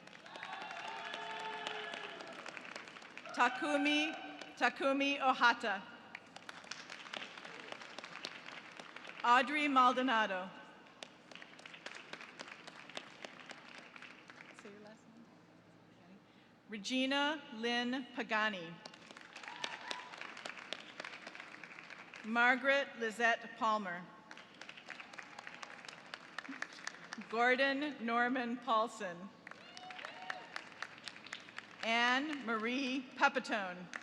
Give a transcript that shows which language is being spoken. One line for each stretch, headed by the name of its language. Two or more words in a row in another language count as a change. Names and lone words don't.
English: Takumi Ohata. Audrey Maldonado. Say your last name. Regina Lynn Pagani. Margaret Lizette Palmer. Gordon Norman Paulson. Anne Marie Pepitone.